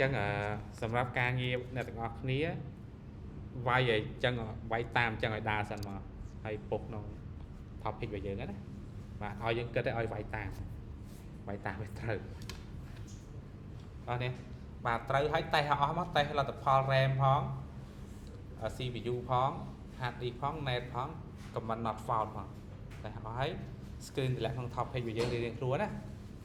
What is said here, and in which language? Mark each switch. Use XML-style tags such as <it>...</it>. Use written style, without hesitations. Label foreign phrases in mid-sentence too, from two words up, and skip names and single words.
<km>ងសម្រាប់ការងារអ្នកទាំងអស់គ្នាវាយអញ្ចឹងវាយតាមអញ្ចឹងឲ្យដើរសិនមកហើយពុកក្នុង topic របស់យើងណាបាទឲ្យយើងគិតឲ្យវាយតាមវាត្រូវអស់នេះបាទត្រូវឲ្យតេស្តឲ្យអស់មកតេស្តលទ្ធផល RAM ផង CPU ផង</km> <en>hard disk</en> <km>ផង net ផង</km> <en>comment not found</en> <km>ផងតែឲ្យ screen តម្លាក់ក្នុង topic របស់យើងរៀងៗខ្លួនណា</km>